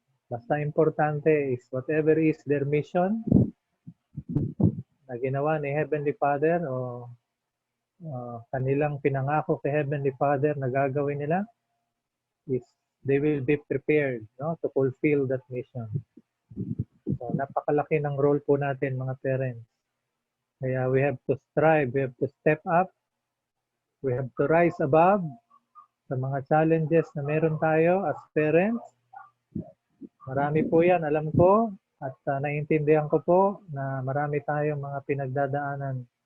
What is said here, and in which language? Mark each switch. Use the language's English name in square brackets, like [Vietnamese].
[English] Basta importante is whatever is their mission [Filipino] na ginawa ni Heavenly Father o kanilang pinangako kay Heavenly Father na gagawin nila [English] is they will be prepared, no, to fulfill that mission. [Filipino] So napakalaki ng role po natin mga parents. [English] Kaya we have to strive, we have to step up, we have to rise above [Filipino] sa mga challenges na meron tayo [English] as parents. [Filipino] Marami po yan, alam ko, at naiintindihan ko po na marami tayong mga pinagdadaanan.